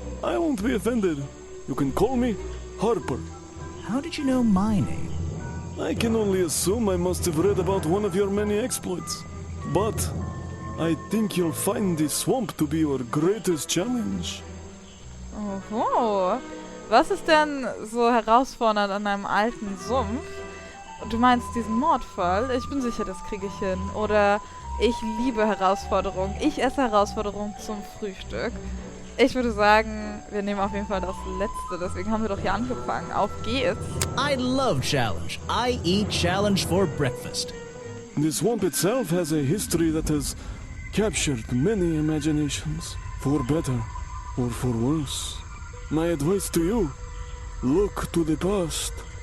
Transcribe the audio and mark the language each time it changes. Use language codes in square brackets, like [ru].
[en] I won't be offended. You can call me Harper. How did you know my name? I can only assume I must have read about one of your many exploits. But I think you'll find the swamp to be your greatest challenge. Oho. [de] Was ist denn so herausfordernd an einem alten Sumpf? Du meinst diesen Mordfall? Ich bin sicher, das kriege ich hin. Oder ich liebe Herausforderungen. Ich esse Herausforderungen zum Frühstück. Ich würde sagen, wir nehmen auf jeden Fall das Letzte. Deswegen haben wir doch hier angefangen. Auf geht's. [en] I love challenge. I eat challenge for breakfast. The swamp itself has a history that has captured many imaginations, for better or for worse. My advice to you, look to the past.